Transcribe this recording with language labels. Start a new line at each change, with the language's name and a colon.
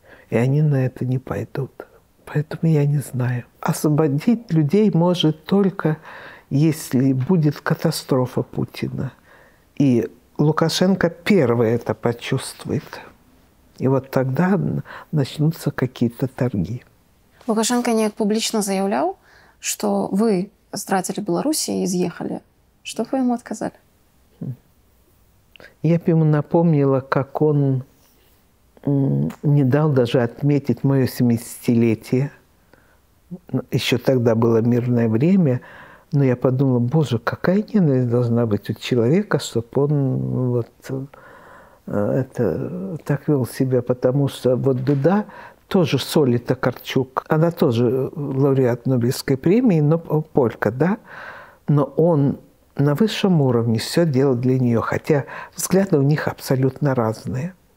Russian: И они на это не пойдут. Поэтому я не знаю. Освободить людей может только, если будет катастрофа Путина. И Лукашенко первый это почувствует. И вот тогда начнутся какие-то торги.
Belarusian: Лукашенко неяк публічна заяўляў, што вы здрадзілі Беларусі і з'ехалі.
Russian: Што вы ему отказали? Я бы ему напомнила, как он не дал даже отметить мое 70-летие. Еще тогда было мирное время, но я подумала, боже, какая ненависть должна быть у человека, чтобы он вот это так вел себя, потому что вот Дуда тоже Соли Токарчук, она тоже лауреат Нобелевской премии, но полька, да, но он на высшем уровне все делал для нее, хотя взгляды у них абсолютно разные.